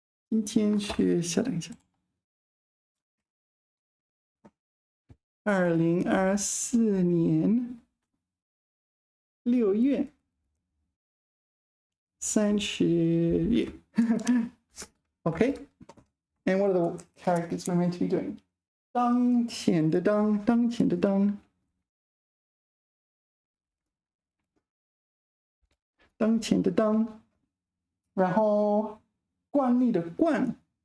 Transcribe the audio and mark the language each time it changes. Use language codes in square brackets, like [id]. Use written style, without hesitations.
[zh] 今天是稍等一下，2024年6月30日。 [en] Okay, and what are the characters we're meant to be doing? [zh] 当前的当，当前的当，当前的当，然后惯例的惯，